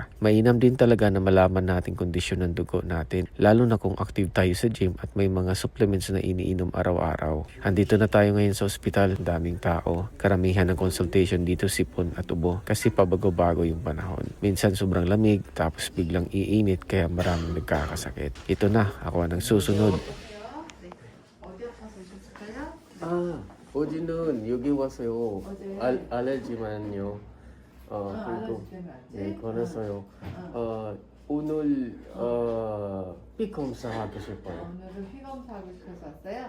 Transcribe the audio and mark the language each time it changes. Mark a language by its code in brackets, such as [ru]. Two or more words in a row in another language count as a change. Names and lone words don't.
[tl] Mainam din talaga na malaman natin kondisyon ng dugo natin, lalo na kung active tayo sa gym at may mga supplements na iniinom araw-araw. Andito na tayo ngayon sa ospital, daming tao. Karamihan ng consultation dito sipon at ubo kasi pabago-bago yung panahon. Minsan sobrang lamig, tapos biglang iinit kaya maraming nagkakasakit. Ito na, ako ang susunod. [ko] 어제는 여기 왔어요. 알레르기만요. 그리고 네, 그래서요. 오늘 피 검사하고 싶어요. 오늘은 피 검사하고 싶어서 왔어요?